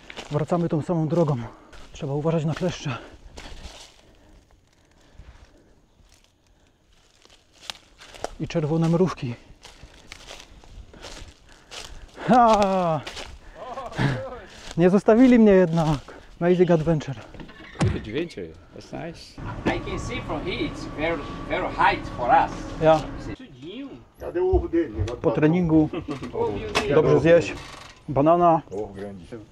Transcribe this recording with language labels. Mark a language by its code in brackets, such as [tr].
[pl] Wracamy tą samą drogą. Trzeba uważać na kleszcze. I czerwone mrówki. Ha! Nie zostawili mnie jednak. [en] Amazing adventure. Good adventure. That's nice. I can see from here it's very height for us. [pl] Ja [pt] Tudinho. Cadê o ovo dele? [pl] po treningu dobrze zjeść banana. [pt] Ovo grande.